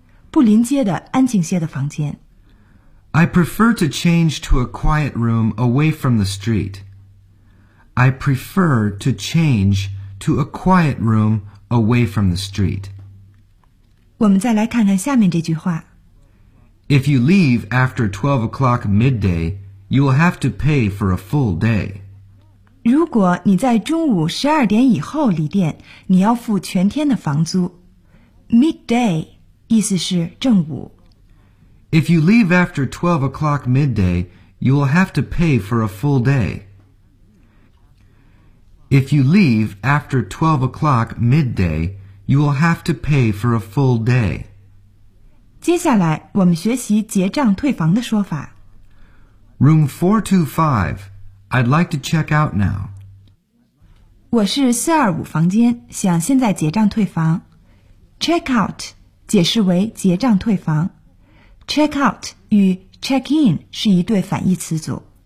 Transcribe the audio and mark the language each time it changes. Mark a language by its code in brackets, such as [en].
[zh] 不临街的安静些的房间。 [en] I prefer to change to a quiet room away from the street. I prefer to change to a quiet room away from the street. [zh] 我们再来看看下面这句话。 [en] If you leave after 12 o'clock midday, you will have to pay for a full day. [zh] 如果你在中午十二点以后离店，你要付全天的房租。 Midday 意思是正午。 [en] If you leave after 12 o'clock midday, you will have to pay for a full day. If you leave after 12 o'clock midday, you will have to pay for a full day. [zh] 接下来我们学习结账退房的说法。 [en] Room 425. I'd like to check out now. [zh] 我是425房间，想现在结账退房。 Check out 解释为结账退房。Check out 与 check in 是一对反义词组。